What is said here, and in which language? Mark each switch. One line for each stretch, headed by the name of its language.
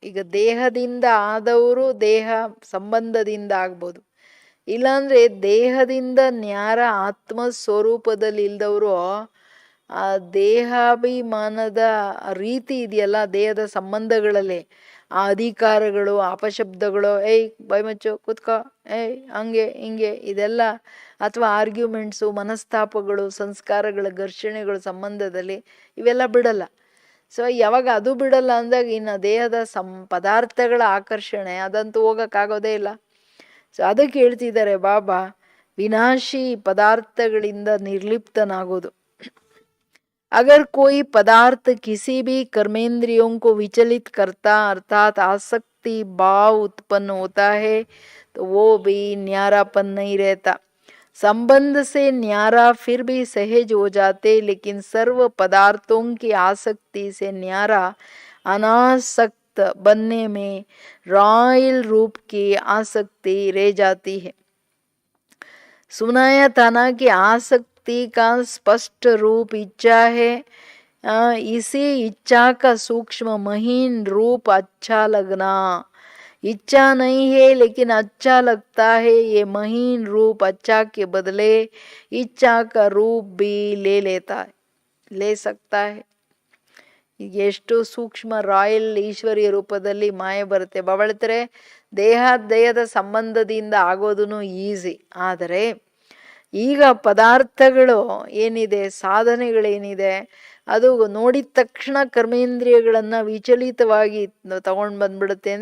Kannada: ಈಗ ದೇಹದಿಂದ ಆದವರು ದೇಹ ಸಂಬಂಧದಿಂದ ಆಗ್ಬೋದು, ಇಲ್ಲಾಂದ್ರೆ ದೇಹದಿಂದ ನ್ಯಾರ ಆತ್ಮ ಸ್ವರೂಪದಲ್ಲಿ ಇಲ್ದವರು ಆ ದೇಹಾಭಿಮಾನದ ರೀತಿ ಇದೆಯಲ್ಲ, ದೇಹದ ಸಂಬಂಧಗಳಲ್ಲಿ ಆ ಅಧಿಕಾರಗಳು, ಅಪಶಬ್ದಗಳು, ಏಯ್ ಬೈಮಚ್ಚು ಕೂತ್ಕೋ, ಏಯ್ ಹಂಗೆ ಹಿಂಗೆ, ಇದೆಲ್ಲ, ಅಥವಾ ಆರ್ಗ್ಯುಮೆಂಟ್ಸು, ಮನಸ್ತಾಪಗಳು, ಸಂಸ್ಕಾರಗಳ ಘರ್ಷಣೆಗಳು ಸಂಬಂಧದಲ್ಲಿ ಇವೆಲ್ಲ ಬಿಡಲ್ಲ. ಸೊ ಯಾವಾಗ ಅದು ಬಿಡಲ್ಲ ಅಂದಾಗ ಇನ್ನು ದೇಹದ ಪದಾರ್ಥಗಳ ಆಕರ್ಷಣೆ ಅದಂತೂ ಹೋಗಕ್ಕಾಗೋದೇ ಇಲ್ಲ. ಸೊ ಅದಕ್ಕೆ ಹೇಳ್ತಿದ್ದಾರೆ ಬಾಬಾ, ವಿನಾಶಿ ಪದಾರ್ಥಗಳಿಂದ ನಿರ್ಲಿಪ್ತನಾಗೋದು.
Hindi: अगर कोई पदार्थ किसी भी कर्मेंद्रियों को विचलित करता अर्थात आसक्ति भाव उत्पन्न होता है तो वो भी न्यारापन नहीं रहता. संबंध से न्यारा फिर भी सहज हो जाते, लेकिन सर्व पदार्थों की आसक्ति से न्यारा अनासक्त बनने में रॉयल रूप की आसक्ति रह जाती है. सुनाया था ना कि आसक्ति का स्पष्ट रूप इच्छा है. इसी इच्छा का सूक्ष्म महीन रूप अच्छा लगना. इच्छा नहीं है लेकिन अच्छा लगता है, ये महीन रूप अच्छा के बदले इच्छा का रूप भी ले सकता है.
Kannada: ಎಷ್ಟು ಸೂಕ್ಷ್ಮ ರಾಯಲ್ ಈಶ್ವರಿಯ ರೂಪದಲ್ಲಿ ಮಾಯೆ ಬರುತ್ತೆ. ಬವಳ್ತಾರೆ ದೇಹದ ಸಂಬಂಧದಿಂದ ಆಗೋದೂ ಈಸಿ. ಆದರೆ ಈಗ ಪದಾರ್ಥಗಳು ಏನಿದೆ, ಸಾಧನೆಗಳೇನಿದೆ, ಅದು ನೋಡಿದ ತಕ್ಷಣ ಕರ್ಮೇಂದ್ರಿಯಗಳನ್ನು ವಿಚಲಿತವಾಗಿ ತಗೊಂಡು ಬಂದ್ಬಿಡುತ್ತೆ.